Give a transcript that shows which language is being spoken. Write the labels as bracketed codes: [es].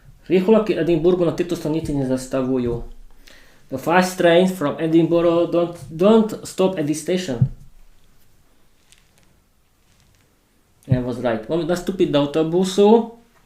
[sk] Rýchlovlaky Edinburghu na tejto stanici nezastavujú. [en] The fast trains from Edinburgh don't stop at this station. I was right. [sk] Mám nastúpiť do autobusu.